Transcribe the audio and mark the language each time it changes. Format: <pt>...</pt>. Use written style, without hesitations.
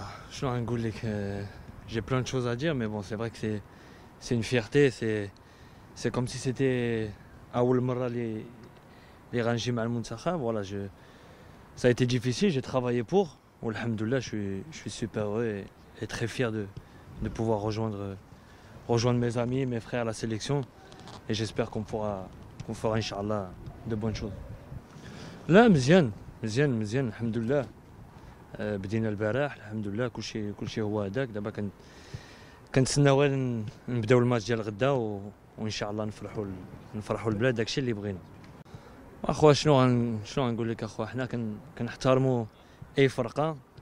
<fr>Je suis un goulé que j'ai plein de choses à dire, mais bon, c'est vrai que c'est une fierté. C'est comme si c'était</fr> <ar>أول مرة اللي غنجي مع المنتخب.</ar> <fr>Voilà, ça a été difficile, j'ai travaillé pour. Alhamdoulilah, je suis super heureux et très fier de pouvoir rejoindre mes amis, mes frères à la sélection. Et j'espère qu'on fera Inch'Allah de bonnes choses.</fr> <ar>لا مزيان الحمد لله. بدينا البارح الحمد لله كلشي هو هذاك. دابا كنتسناو غير نبداو الماتش ديال غدا وان شاء الله نفرحوا البلاد. داكشي اللي بغينا. اخويا شنو غنقول لك اخويا، حنا كنحترموا اي فرقه.</ar>